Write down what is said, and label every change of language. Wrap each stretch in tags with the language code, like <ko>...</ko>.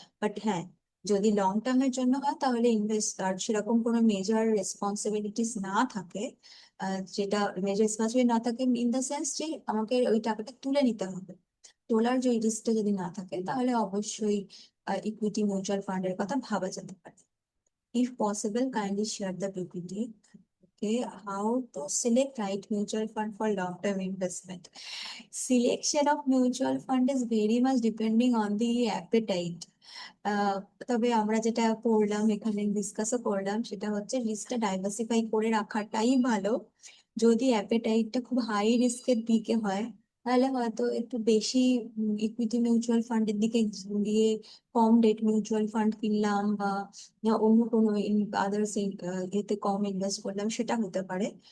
<bn>But হ্যাঁ, যদি long টার্মের জন্য হয় তাহলে ইনভেস্ট, আর সেরকম কোনো মেজর রেসপন্সিবিলিটিস না থাকে, যেটা মেজর রেসপন্সিবিলিটি না থাকে</bn> <en>in the sense</en> <bn>যে আমাকে ওই টাকাটা তুলে নিতে হবে, তোলার যে রিস্কটা যদি না থাকে, তাহলে অবশ্যই ইকুইটি মিউচুয়াল ফান্ডের কথা ভাবা যেতে পারে।</bn> <en>If possible, kindly share the PPT. Okay, how to select right mutual fund for long-term investment. Selection of mutual fund is very much depending on the appetite.</en> <bn>তবে আমরা যেটা পড়লাম এখানে ডিসকাসও করলাম সেটা হচ্ছে রিস্কটা ডাইভার্সিফাই করে রাখাটাই ভালো। যদি অ্যাপেটাইটটা খুব হাই রিস্কের দিকে হয়, তাহলে হয়তো একটু বেশি ইকুইটি মিউচুয়াল ফান্ডের দিকে গিয়ে কম ডেট মিউচুয়াল ফান্ড কিনলাম, বা অন্য কোনো আদার্স এতে কম ইনভেস্ট করলাম, সেটা হতে পারে।</bn>